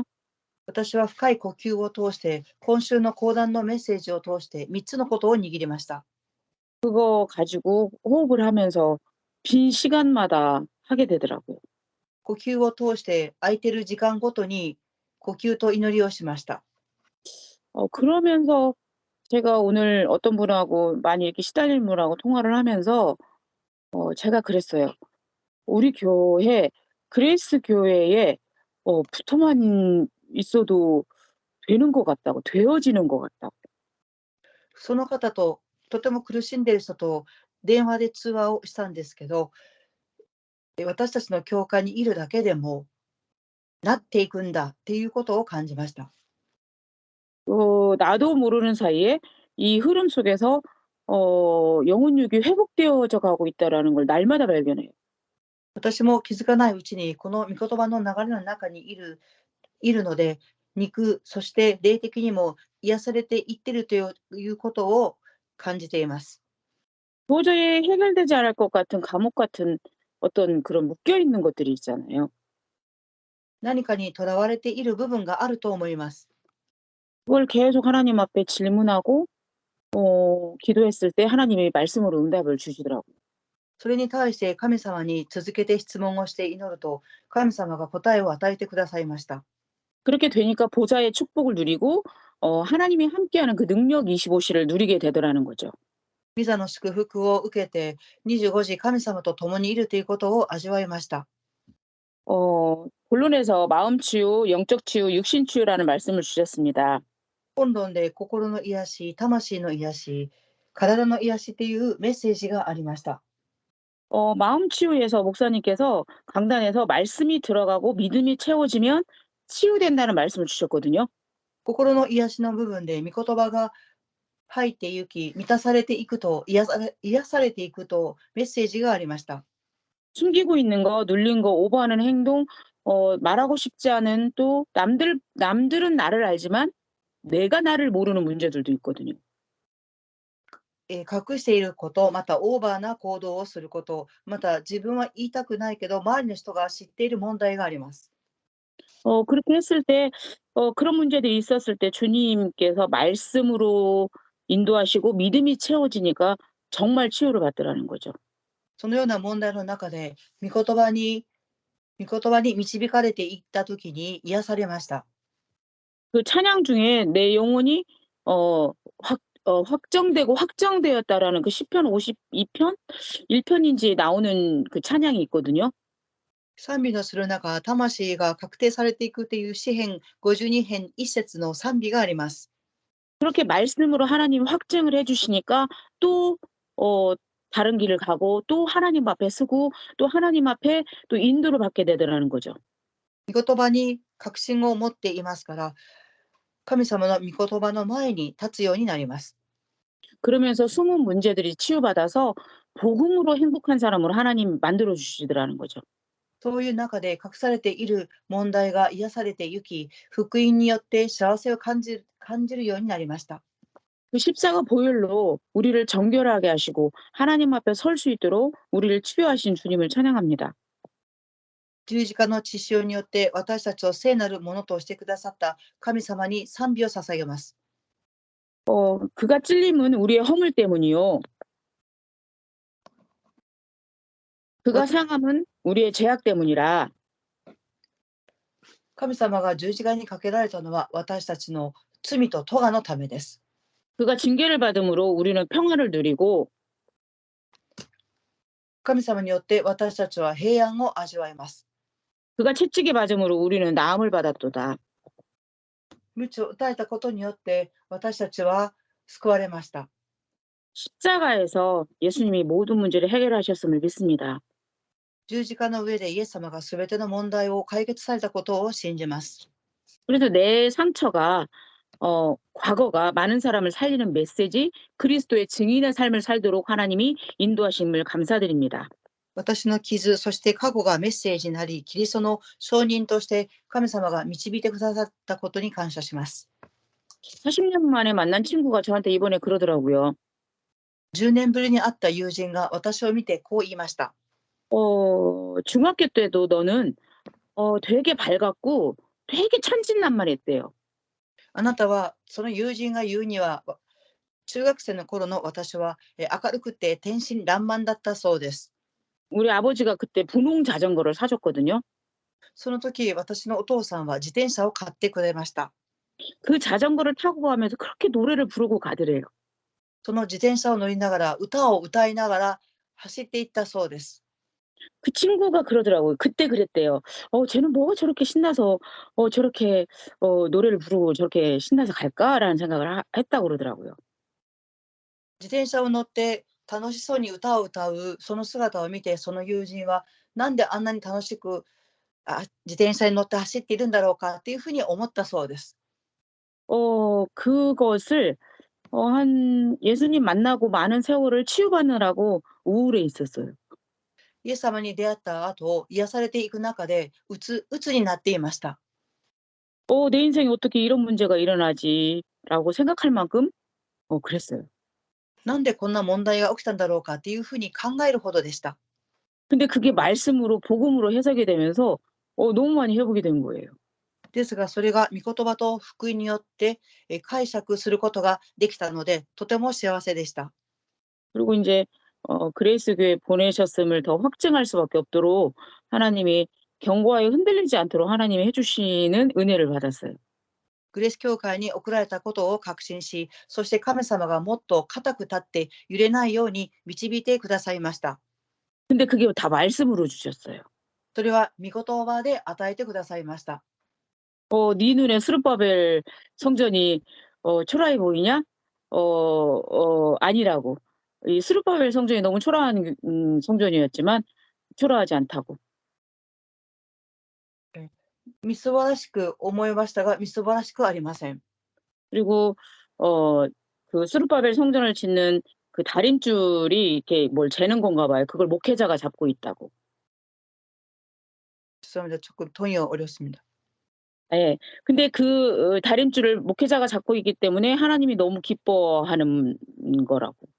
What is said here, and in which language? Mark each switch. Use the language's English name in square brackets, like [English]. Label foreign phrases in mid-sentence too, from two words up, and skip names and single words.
[Japanese] 私は深い呼吸を通して、今週の講談のメッセージを通して3つのことを握りました。 [Korean] 그거 가지고 호흡을 하면서 빈 시간마다 하게 되더라고요. [Japanese] 呼吸を通して空いてる時間ごとに呼吸と祈りをしました。 [Korean] 그러면서 제가 오늘 어떤 분하고 많이 이렇게 시달리는 분하고 통화를 하면서 제가 그랬어요. 우리 교회 그레이스 교회에 붙어만 있어도 되는 것 같다고, 되어지는 것 같다고. [Japanese] その方と、とても苦しんでいる人と電話で通話をしたんですけど、私たちの教会にいるだけでもなっていくんだっていうことを感じました。 [Korean] 나도 모르는 사이에 이 흐름 속에서 영혼육이 회복되어져 가고 있다라는 걸 날마다 발견해요. [Japanese] 私も気づかないうちにこの御言葉の流れの中にいるので、肉、そして霊的にも癒されていっているということを感じています。 [Korean] 도저히 해결되지 않을 것 같은 감옥 같은 어떤 그런 묶여 있는 것들이 있잖아요. [Japanese] 何かにとらわれている部分があると思います。 [Korean] 그걸 계속 하나님 앞에 질문하고 기도했을 때 하나님이 말씀으로 응답을 주시더라고요. [Japanese] それに対して神様に続けて質問をして祈ると、神様が答えを与えてくださいました。 [Korean] 그렇게 되니까 보좌의 축복을 누리고 하나님이 함께하는 그 능력 25시를 누리게 되더라는 거죠. [Japanese] ビザの祝福を受けて25時神様と共にいるということを味わいました。 [Korean] 본론에서 마음 치유, 영적 치유, 육신 치유라는 말씀을 주셨습니다. [Japanese] 本論で心の癒し、魂の癒し、体の癒しというメッセージがありました。 [Korean] 마음 치유에서 목사님께서 강단에서 말씀이 들어가고 믿음이 채워지면 치유된다는 말씀을 주셨거든요. [Japanese] 心の癒しの部分で御言葉が入っていき、満たされていくと、癒されていくとメッセージがありました。 [Korean] 숨기고 있는 거, 눌린 거, 오버하는 행동, 말하고 싶지 않은 또 남들은 나를 알지만 내가 나를 모르는 문제들도 있거든요. [Japanese] 隠していること、またオーバーな行動をすること、また自分は言いたくないけど、周りの人が知っている問題があります。 [Korean] 그렇게 했을 때 그런 문제들이 있었을 때 주님께서 말씀으로 인도하시고 믿음이 채워지니까 정말 치유를 받더라는 거죠. [Japanese] そのような問題の中で、御言葉に導かれていったときに癒されました。 [Korean] 그 찬양 중에 내 영혼이 확 확정되고 확정되었다라는 그 시편 52편 1편인지 나오는 그 찬양이 있거든요. [Japanese] 賛美のする中、魂が確定されていくという詩編52編1節の賛美があります。 [Korean] 그렇게 말씀으로 하나님이 확증을 해 주시니까 또 어 다른 길을 가고 또 하나님 앞에 서고 또 하나님 앞에 또 인도를 받게 되더라는 거죠. [Japanese] 御言葉に確信を持っていますから、神様の御言葉の前に立つようになります。 [Korean] 그러면서 숨은 문제들이 치유받아서 복음으로 행복한 사람으로 하나님 만들어 주시더라는 거죠. [Japanese] そういう中で隠されている問題が癒されてゆき、福音によって幸せを感じるようになりました。 [Korean] 그 십자가 보혈로 우리를 정결하게 하시고 하나님 앞에 설 수 있도록 우리를 치유하신 주님을 찬양합니다. [Japanese] 十字架の血潮によって私たちを聖なるものとしてくださった神様に賛美を捧げます。 [Korean] 그가 찔림은 우리의 허물 때문이요. 그가 상함은 우리의 죄악 때문이라. [Japanese] 神様が十字架にかけられたのは私たちの罪と咎のためです。 [Korean] 그가 징계를 받음으로 우리는 평화를 누리고 [Japanese] 神様によって私たちは平安を味わいます。 [Korean] 그가 채찍에 맞음으로 우리는 나음을 받았도다. [Japanese] 鞭を打たれたことによって私たちは救われました。 [Korean] 십자가에서 예수님이 모든 문제를 해결하셨음을 믿습니다. [Japanese] 十字架の上でイエス様がすべての問題を解決されたことを信じます。 [Korean] 그래서 내 상처가 과거가 많은 사람을 살리는 메시지, 그리스도의 증인의 삶을 살도록 하나님이 인도하심을 감사드립니다. [Japanese] 私の傷、そして過去がメッセージになり、キリストの証人として神様が導いてくださったことに感謝します。 [Korean] 40년 만에 만난 친구가 저한테 이번에 그러더라고요. [Japanese] 10 年ぶりに会った友人が私を見てこう言いました。 [Korean] 중학교 때도 너는 되게 밝았고 되게 천진난만했대요. [Japanese] あなたは、その友人が言うには、中学生の頃の私は明るくて天真爛漫だったそうです。 [Korean] 우리 아버지가 그때 분홍 자전거를 사줬거든요. [Japanese] その時、私のお父さんは自転車を買ってくれました。 [Korean] 그 자전거를 타고 가면서 그렇게 노래를 부르고 가더래요. [Japanese] その自転車を乗りながら、歌を歌いながら走っていったそうです。 [Korean] 그 친구가 그러더라고요. 그때 그랬대요. 쟤는 뭐가 저렇게 신나서 저렇게 노래를 부르고 저렇게 신나서 갈까라는 생각을 했다고 그러더라고요. [Japanese] 自転車を乗って楽しそうに歌を歌うその姿を見て、その友人はなんであんなに楽しく自転車に乗って走っているんだろうかっていうふうに思ったそうです。 [Korean] 그것을 예수님 만나고 많은 세월을 치유받느라고 우울해 있었어요. [Japanese] イエス様に出会った後、癒されていく中でうつになっていました。 [Korean] 내 인생에 어떻게 이런 문제가 일어나지라고 생각할 만큼 그랬어요. [Japanese] なんでこんな問題が起きたんだろうかっていうふうに考えるほどでした。 [Korean] 근데 그게 말씀으로 복음으로 해석이 되면서 너무 많이 회복이 된 거예요. [Japanese] ですが、それが御言葉と福音によって解釈することができたので、とても幸せでした。 [Korean] 그리고 이제 그레이스 교회 보내셨음을 더 확증할 수밖에 없도록 하나님이 경고하에 흔들리지 않도록 하나님이 해주시는 은혜를 받았어요. [Japanese] グレース教会に送られたことを確信し、そして神様がもっと固く立って揺れないように導いてくださいました。 [Korean] 근데 그게 다 말씀으로 주셨어요. [Japanese] それは御言葉で与えてくださいました。 [Korean] 네 눈에 스룹바벨 성전이 초라해 보이냐? 아니라고. 이 스룹바벨 성전이 너무 초라한 성전이었지만 초라하지 않다고. [Japanese] みすぼらしく思いましたが、みすぼらしくありません。 [Korean] 그리고 그 스룹바벨 성전을 짓는 그 다림줄이 이렇게 뭘 재는 건가 봐요. 그걸 목회자가 잡고 있다고. 죄송합니다. 조금 돈이 어렵습니다. 예. 근데 그 다림줄을 목회자가 잡고 있기 때문에 하나님이 너무 기뻐하는 거라고.